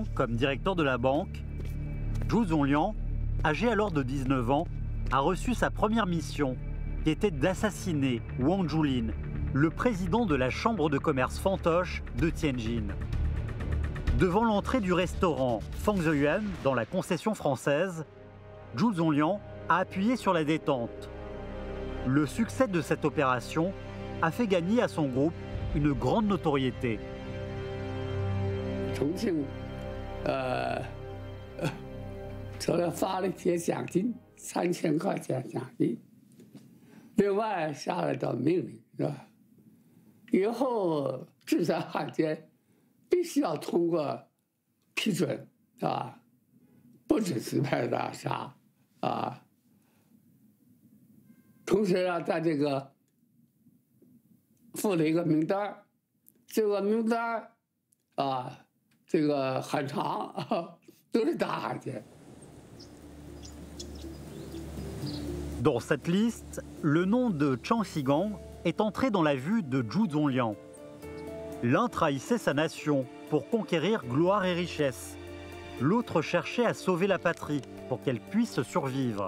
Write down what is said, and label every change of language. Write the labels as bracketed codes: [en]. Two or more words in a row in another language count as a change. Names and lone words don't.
[fr] comme directeur de la banque, Zhu Zongliang, âgé alors de 19 ans, a reçu sa première mission, qui était d'assassiner Wang Julin, le président de la chambre de commerce fantoche de Tianjin. Devant l'entrée du restaurant Fang Zheyuan dans la concession française, Zhu Zongliang a appuyé sur la détente. Le succès de cette opération a fait gagner à son groupe une grande notoriété. [zh] 重庆，除了发了一些奖金，3000块钱奖金，另外下了道命令，是吧？以后制裁汉奸必须要通过批准，不准随便打杀，同时在这个附了一个名单，这个名单啊，这个很长，都是大汉奸。 [fr] Dans cette liste, le nom de Chang Shigang est entré dans la vue de Zhu Zonliang. L'un trahissait sa nation pour conquérir gloire et richesse. L'autre cherchait à sauver la patrie pour qu'elle puisse survivre.